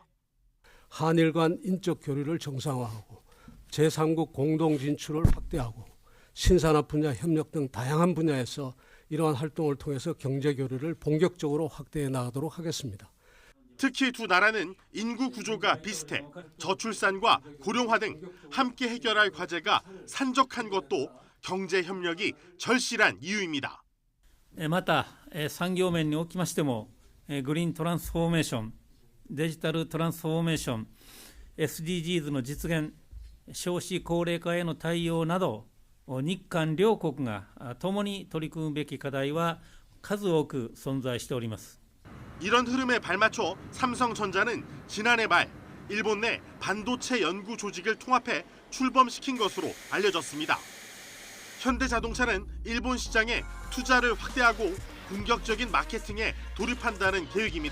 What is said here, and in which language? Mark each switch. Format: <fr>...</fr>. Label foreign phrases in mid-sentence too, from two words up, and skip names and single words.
<ko>한일 간 인적 교류를 정상화하고 제3국 공동 진출을 확대하고 신산업 분야 협력 등 다양한 분야에서 이러한 활동을 통해서 경제 교류를 본격적으로 확대해 나가도록 하겠습니다. 특히 두 나라는 인구 구조가 비슷해 저출산과 고령화 등 함께 해결할 과제가 산적한 것도 경제 협력이 절실한 이유입니다.</ko> <ja>また産業面におきましてもグリーントランスフォーメーション、デジタルトランスフォーメーション、 SDGs の実現、少子高齢化への対応など、日韓両国が共に取り組むべき課題は数多く存在しております。</ja> <ko>이런 흐름에 발맞춰 삼성전자는 지난해 말 일본 내 반도체 연구 조직을 통합해 출범시킨 것으로 알려졌습니다. 현대자동차는 일본 시장에 투자를 확대하고 공격적인 마케팅에 돌입한다는 계획입니다.</ko>